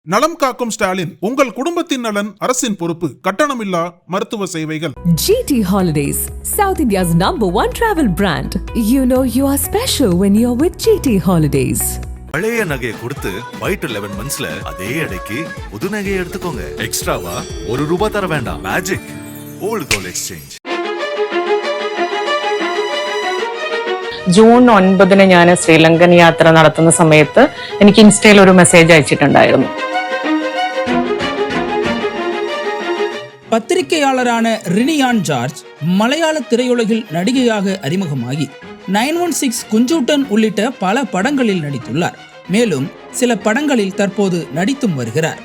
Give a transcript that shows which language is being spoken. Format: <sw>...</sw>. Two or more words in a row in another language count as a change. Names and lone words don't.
<ta>நலம் காக்கும் ஸ்டாலின், உங்கள் குடும்பத்தின் நலன் அரசின் பொறுப்பு. கட்டணமில்லா மருத்துவ சேவைகள்.</ta> <en>GT Holidays, South India's #1 travel brand. You know you are special when you're with GT Holidays.</en> <ta>பழைய நகையை கொடுத்து வைட் 11 monthsல அதே அடைக்கு புது நகையை எடுத்துக்கோங்க. எக்ஸ்ட்ராவா ₹1 தர வேண்டாம்.</ta> <en>magic old gold exchange.</en> <ml>ജൂൺ 9 ഞാൻ ശ്രീലങ്കൻ യാത്ര നടത്തുന്ന സമയത്ത് എനിക്ക് ഇൻസ്റ്റയിൽ ഒരു മെസ്സേജ് അയച്ചിട്ടുണ്ടായിരുന്നു.</ml> <ta>பத்திரிகையாளரான ரினியான் ஜார்ஜ் மலையாள திரையுலகில் நடிகையாக அறிமுகமாகி 916 குஞ்சூட்டன் உள்ளிட்ட பல படங்களில் நடித்துள்ளார். மேலும் சில படங்களில் தற்போது நடித்தும் வருகிறார்.</ta>